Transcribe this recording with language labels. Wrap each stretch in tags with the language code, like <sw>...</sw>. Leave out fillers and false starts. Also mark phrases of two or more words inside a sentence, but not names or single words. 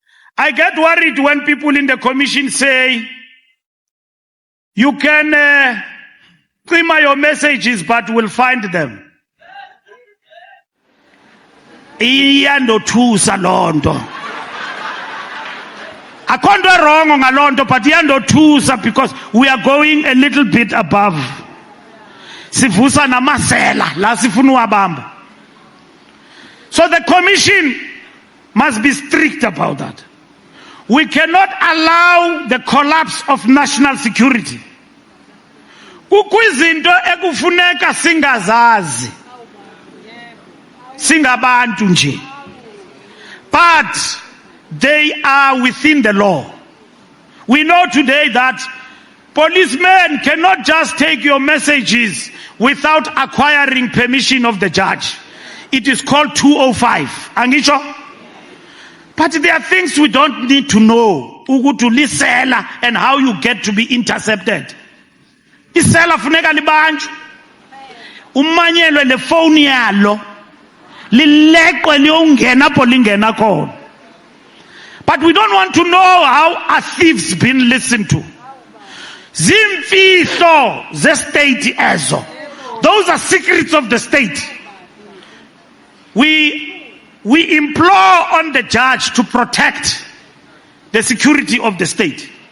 <en>I get worried when people in the commission say, you can prima your messages, but we'll find them.</en> <xh>Iyandothusa lonto. Akho nto wrong ngalonto,</xh> <en>but iyandothusa because we are going a little bit above.</en> <xh>Sivusa namasela la sifuna uwabamba.</xh> <en>So the commission must be strict about that. We cannot allow the collapse of national security.</en> <xh>Kukwizinto ekufuneka singazazi. Singabantu nje.</xh> <en>But they are within the law. We know today that policemen cannot just take your messages without acquiring permission of the judge. It is called 205. Angisho? But there are things we don't need to know. Ukutulisela and how you get to be intercepted.</en> <xh>Isela funeka libanjwe. Umanyelwe le phone yalo.</xh> <zu>Lileqwe liyongena apho lingena khona.</zu> <en>But we don't want to know how a thief's been listened to.</en> <zu>Zimfihlo ze state ezo.</zu> <en>Those are secrets of the state. We implore on the judge to protect the security of the state.</en>